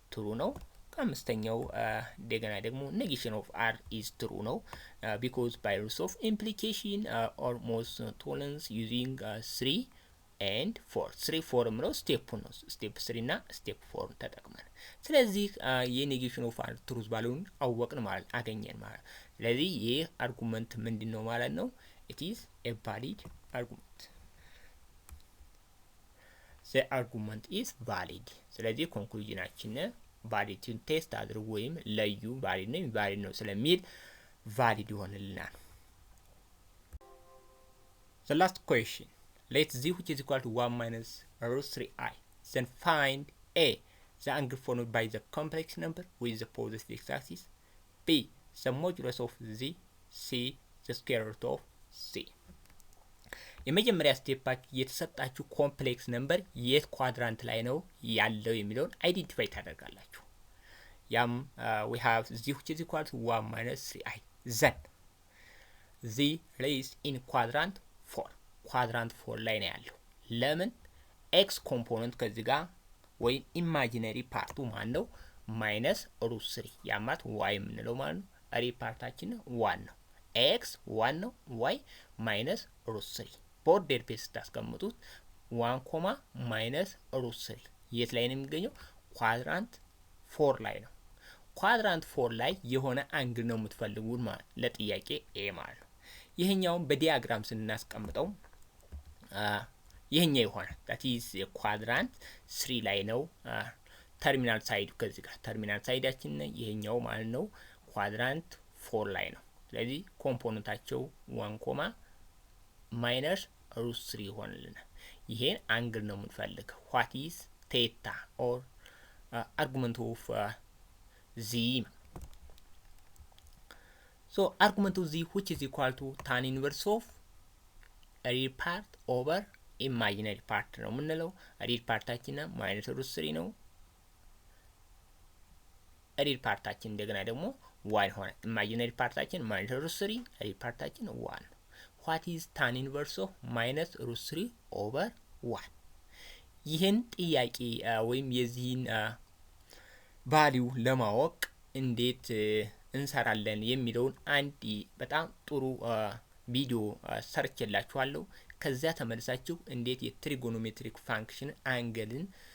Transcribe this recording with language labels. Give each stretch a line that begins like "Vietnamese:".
Amharic: ትሩ ነው። አምስተኛው እንደገና ደግሞ
English: ኔጌሽን ኦፍ አር ኢዝ ትሩ
Amharic: ነው
English: ቢኮዝ ባይ ሩልስ ኦፍ ኢምፕሊኬሽን ኦልሞስት ቶለንስ ዩዚንግ 3 and 4
Amharic: 3 4 ምለው ስቴፕ ነው። ስቴፕ 3 እና ስቴፕ 4 ተጠቅመን ስለዚህ የኔጌሽን ኦፍ አር ትሩዝ ቫልዩን አወቅን ማለት አገኘን ማለት። ስለዚህ ይህ አርጉመንት ምንድነው ማለት ነው?
English: it is a valid argument. the argument is valid።
Amharic: ስለዚህ ኮንክሉዥናችን ቫሊዲቲውን ቴስት አድርጉ ወይም ለዩ ቫሊድ ነው ኢንቫሊድ ነው ስለሚል ቫሊድ ይሆንልናል።
English: the last question let z which is equal to 1 minus root 3i then find a the angle formed by the complex number with the positive x-axis, b the modulus of z, c the square root of c።
Amharic: የመጀመሪያ ስቴፓችሁ የተሰጣችሁ ኮምፕሌክስ ነምበር የት ኳድራንት ላይ ነው ያለው የሚለውን አይዴንቲፋይ ታደርጋላችሁ። ያም
English: we have z which is equal to 1 minus 3i then z lays in quadrant 4
Amharic: ኳድራንት 4 ላይ ነው ያለው። ለምን? ኤክስ ኮምፖነንት ከዚህ ጋር ወይ ኢማጂነሪ ፓርቱ ማን ነው? ማይነስ ሩት 3 ያማት ዋይ የምንለው ማለት ነው። ሪል ፓርታችን 1 ነው። ኤክስ 1 ነው። ዋይ ማይነስ ሩት 3 በኦርደር ፔስ ስታስቀምጡት 1 ኮማ ማይነስ ሩት 3 የት ላይ ነው የሚገኘው? ኳድራንት 4 ላይ ነው። ኳድራንት 4 ላይ የሆነ አንግል ነው የምትፈልጉት ማለት ለጥያቄ ኤ ማለት ነው። ይሄኛውን በዲያግራም ስናስቀምጠው ይሄኛው ይሆናል።
English: that is
Amharic: ኳድራንት 3 ላይ ነው። ተርሚናል ሳይዱ ከዚህ ጋር ተርሚናል ሳይዳችን ይሄኛው ማለት ነው ኳድራንት 4 ላይ ነው። ስለዚህ ኮምፖነንታቸው 1 ኮማ ማይነስ ሩት 3 ይሆንልናል። ይሄን አንግል ነው የምንፈልገው።
English: what is theta or argument of z. so argument of z which is equal to tan inverse of real part over imaginary part
Amharic: ነው የምንለው። real ፓርታችን ማይነስ ሩት 3 ነው። ሪል ፓርታችን እንደገና ደግሞ 1 ሆነ። ኢማጂነሪ ፓርታችን ማይነስ ሩት 3 ሪል ፓርታችን 1 ነው።
English: what is tan inverse of minus root 3 over 1?
Amharic: ይህን ጥያቄ ወይም የዚህን ቫልዩ ለማወቅ እንዴት እንሰራለን የሚለውን አንድ በጣም ጥሩ ቪዲዮ ሰርችላችኋለሁ። ከዚያ ተመልሳችሁ እንዴት የትሪጎኖሜትሪክ ፋንክሽን አንግልን